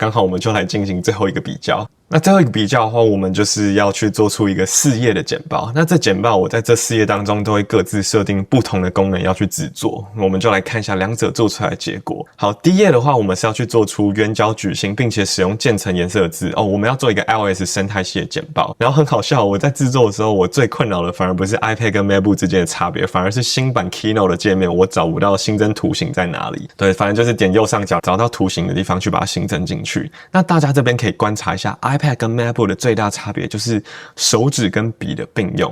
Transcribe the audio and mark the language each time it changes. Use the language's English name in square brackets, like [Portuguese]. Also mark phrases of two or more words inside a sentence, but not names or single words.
[Chinese] 剛好我們就來進行最後一個比較。那最後一個比較的話，我們就是要去做出一個4頁的簡報。那這簡報我在這4頁當中都會各自設定不同的功能要去製作，我們就來看一下兩者做出來的結果。好，第一頁的話，我們是要去做出圓角矩形，並且使用漸層顏色的字。我們要做一個 iOS 生態系的簡報。然後很好笑，我在製作的時候，我最困擾的反而不是 iPad 跟 MacBook 之間的差別，反而是新版 Keynote 的界面，我找不到新增圖形在哪裡。對，反正就是點右上角找到圖形的地方去把它新增進去。那大家這邊可以觀察一下 iPad 跟 MacBook 的最大差別就是手指跟筆的並用。